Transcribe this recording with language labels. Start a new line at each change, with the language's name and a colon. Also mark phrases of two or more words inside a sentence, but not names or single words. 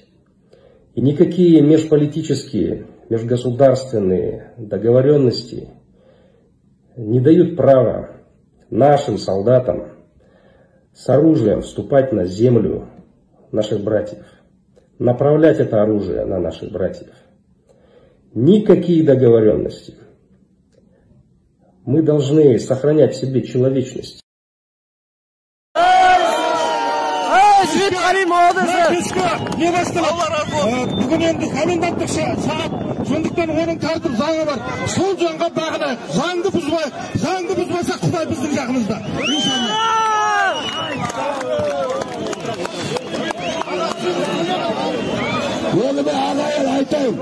Russian: И никакие межполитические, межгосударственные договоренности не дают права нашим солдатам с оружием вступать на землю наших братьев, направлять это оружие на наших братьев. Никакие договоренности. Мы должны сохранять в себе человечность.
Kazakh: Не басталады? Бүгін енді коменданттық сағат. Сондықтан оның тәртіп заңы бар. Сол заңға бағынайық. Заңды бұзбайық. Заңды бұзбаса Құдай біздің жағымызда. Оны да ағайын айтайын.